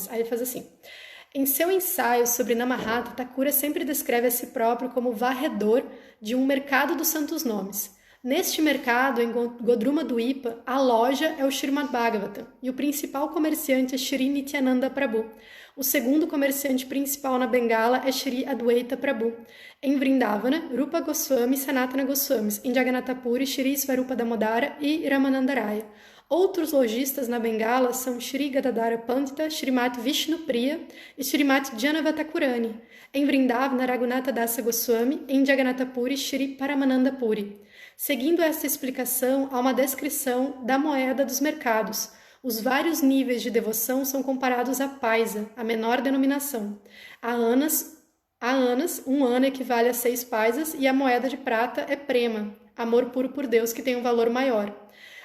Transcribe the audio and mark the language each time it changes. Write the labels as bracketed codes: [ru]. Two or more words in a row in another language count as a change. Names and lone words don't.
[pt] Aí ele faz assim: em seu ensaio sobre Namahata, Thakura sempre descreve a si próprio como varredor de um mercado dos santos nomes. Neste mercado, em Godruma Dwipa, a loja é o Srimad Bhagavatam e o principal comerciante é Shri Nityananda Prabhu. O segundo comerciante principal na Bengala é Shri Adwaita Prabhu. Em Vrindavana, Rupa Goswami e Sanatana Goswamis. Em Jagannatha Puri, Shri Svarupa Damodara e Ramananda Raya. Outros lojistas na Bengala são Shri Gadadhara Pandita, Shrimati Vishnu Priya e Shrimati Janavatakurani. Em Vrindavana, Raghunatha Dasa Goswami. Em Jagannatha Puri, Shri Paramananda Puri. Seguindo esta explicação, há uma descrição da moeda dos mercados. Os vários níveis de devoção são comparados à paisa, a menor denominação. Há anas, um ano equivale a 6 paisas e a moeda de prata é prema, amor puro por Deus, que tem um valor maior.